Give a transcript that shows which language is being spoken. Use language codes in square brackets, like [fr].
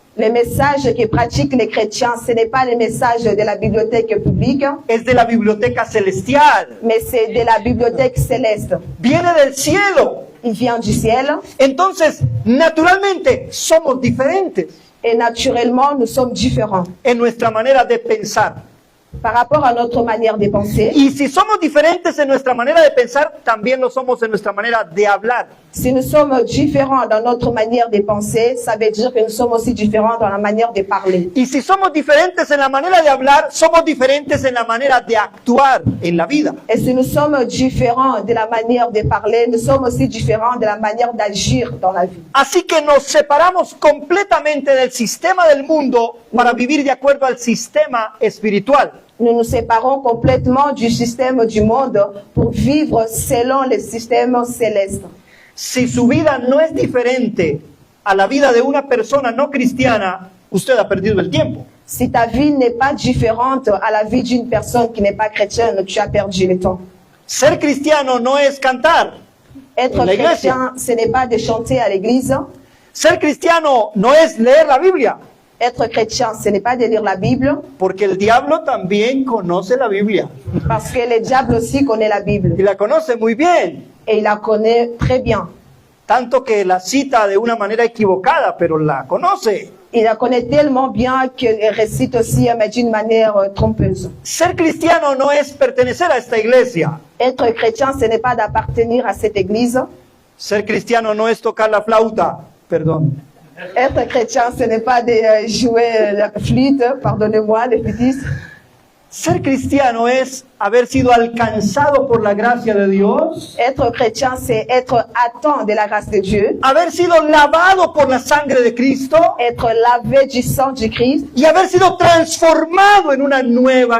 [fr] Les messages que pratiquent les chrétiens, ce n'est pas les messages de la bibliothèque publique, [es] Es de la biblioteca celestial. [fr] mais c'est de la bibliothèque céleste. [es] Viene del cielo. [fr] Il vient du ciel [es] Entonces, naturalmente, somos diferentes [fr] et naturellement, nous sommes différents [es] en nuestra manera de pensar. [fr] par rapport à notre manière de penser. [es] Y si somos diferentes en nuestra manera de pensar, también lo somos en nuestra manera de hablar. [fr] Si nous sommes différents dans notre manière de penser, ça veut dire que nous sommes aussi différents dans la manière de parler. [es] Y si somos diferentes en la manera de hablar, somos diferentes en la manera de actuar en la vida. [fr] Et si nous sommes différents de la manière de parler, nous sommes aussi différents de la manière d'agir dans la vie. [es] Así que nos separamos completamente del sistema del mundo para vivir de acuerdo al sistema espiritual. [fr] Nous nous séparons complètement du système du monde pour vivre selon le système céleste. [es] Si su vida no es diferente a la vida de una persona no cristiana, usted ha perdido el tiempo. [fr] Si ta vie n'est pas différente à la vie d'une personne qui n'est pas chrétienne, tu as perdu le temps. [es] Ser cristiano no es cantar [fr] Être [es] en la iglesia. [fr] chrétien, ce n'est pas de chanter à l'église. [es] Ser cristiano no es leer la Biblia, [fr] Être chrétien, ce n'est pas de lire la Bible, [es] porque el diablo también conoce la Biblia [fr] parce que le diable aussi connaît la Bible. [es] y la conoce muy bien, [fr] Et il la connaît très bien. [es] tanto que la cita de una manera equivocada, pero la conoce. [fr] Il la connaît tellement bien qu'il récite aussi, mais d'une manière trompeuse. [es] Ser cristiano no es pertenecer a esta iglesia. [fr] Être chrétien, ce n'est pas d'appartenir à cette église. [es] Ser cristiano no es tocar la flauta, perdón. [fr] Être chrétien, ce n'est pas de jouer la flûte, pardonnez-moi, les petits. [es] Ser cristiano es haber sido alcanzado por la gracia de Dios, [fr] Être chrétien, c'est être atteint de la grâce de Dieu, [es] haber sido lavado por la sangre de Cristo [fr] être lavé du sang du Christ [es] y haber sido transformado en una nueva